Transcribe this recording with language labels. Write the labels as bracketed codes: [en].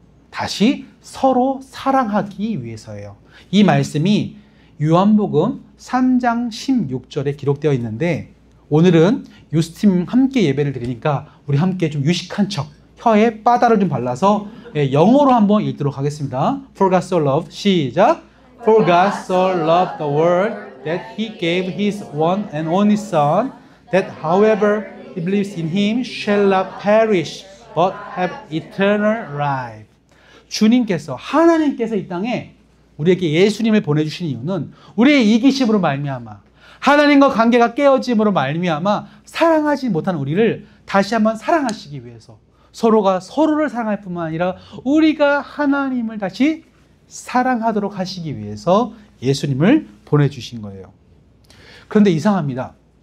[ko] 다시 서로 사랑하기 위해서예요. 이 말씀이 요한복음 3장 16절에 기록되어 있는데, 오늘은 유스팀 함께 예배를 드리니까 우리 함께 좀 유식한 척 혀에 바다를 좀 발라서 영어로 한번 읽도록 하겠습니다. [en] For God so loved, [ko] 시작. [en] For God so loved the world that He gave His one and only Son, that however he believes in Him shall not perish, but have eternal life. [ko] 주님께서, 하나님께서 이 땅에 우리에게 예수님을 보내주신 이유는 우리의 이기심으로 말미암아, 하나님과 관계가 깨어짐으로 말미암아 사랑하지 못한 우리를 다시 한번 사랑하시기 위해서, 서로가 서로를 사랑할 뿐만 아니라 우리가 하나님을 다시 사랑하도록 하시기 위해서 예수님을 보내주신 거예요. 그런데 이상합니다.